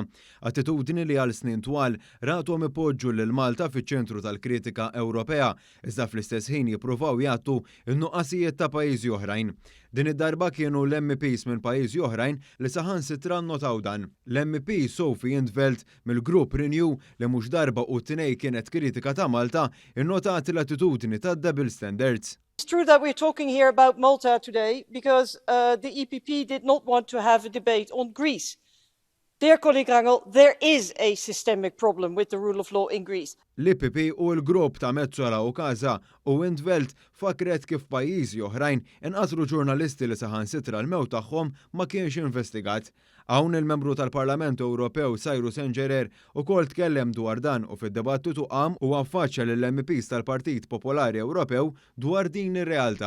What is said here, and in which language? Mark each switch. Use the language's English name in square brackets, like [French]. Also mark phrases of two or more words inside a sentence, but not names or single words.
[Maltese] Attitudni li għal snin twal rathom ipoġġu lil Malta fiċ-ċentru tal-kritika Ewropea, iżda fl-istess ħin jippruvaw jagħtu n-nuqqasijiet ta' pajjiżi oħrajn. Din id-darba kienu l-MPs minn pajjiżi oħrajn li saħansitra nnotaw dan. L-MP Sophie in 't Veld mill-Grupp Renew li mhux darba u t-tnej kienet kritika ta' Malta innotat l-attitudni ta' [English] double standards. It's true that we're talking here about Malta today because the EPP did not want to have a debate on Greece. Dear colleague Rangel, there is a systemic problem with the rule of law in Greece. [Maltese] L-IPP u l-grupp ta' Metsola u Casa u 't Veld fakret kif pajjiżi oħrajn inqatlu ġurnalisti li saħansitra l-mewt tagħhom ma kienx investigat. Hawn il-membru tal-Parlament Ewropew Cyrus Engerer ukoll tkellem dwar dan u fid-dibattitu qam u affaċċja lill-MPs tal-Partit Popolari Ewropew dwar din ir-realtà.